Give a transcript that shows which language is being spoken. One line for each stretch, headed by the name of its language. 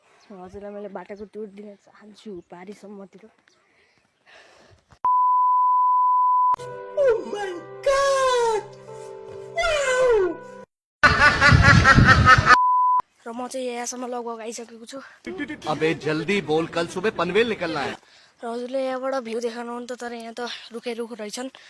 Nepali: हजुरलाई मैले बाटाको टुर दिन चाहन्छु पारीसम्मतिर। र म चाहिँ यहाँसम्म लगभग आइसकेको छु।
Hindi: अबे जल्दी बोल, कल सुबह पनवेल निकलना है।
Nepali: र हजुरले यहाँबाट भ्यू देखाउनुहुन्छ, तर यहाँ त रुखै रुख रहेछन्।